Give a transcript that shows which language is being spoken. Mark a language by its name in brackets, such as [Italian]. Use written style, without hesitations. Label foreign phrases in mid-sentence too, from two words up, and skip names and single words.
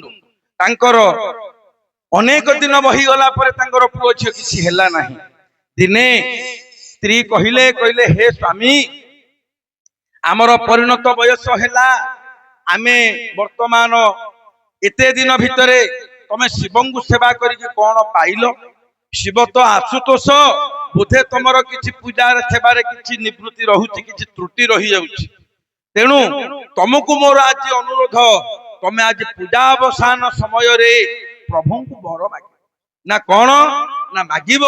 [Odia] ତାଙ୍କର ଅନେକ ଦିନ ବହି ଗଲା ପରେ ତାଙ୍କର ପୁଅ ଛୁଆ କିଛି ହେଲା ନାହିଁ। ଦିନେ ସ୍ତ୍ରୀ କହିଲେ ହେ ସ୍ୱାମୀ ଆମର ପରିଣତ ବୟସ ହେଲା, ଆମେ ବର୍ତ୍ତମାନ ଏତେ ଦିନ ଭିତରେ ତମେ ଶିବଙ୍କୁ ସେବା କରିକି କଣ ପାଇଲ? ଶିବ ତ ଆଶୁତୋଷ ବୋଧେ ତୁମର କିଛି ପୂଜାର ସେବାର କିଛି ନିବୃତ୍ତି ରହୁଛି, କିଛି ତ୍ରୁଟି ରହି ଯାଉଛି। ତେଣୁ ତୁମକୁ ମୋର ଆଜି ଅନୁରୋଧ, ତମେ ଆଜି ପୂଜା ଅବସାନ ସମୟ ରେ ପ୍ରଭୁଙ୍କୁ ବର ମାଗ ନା କଣ ନା ମାଗିବ।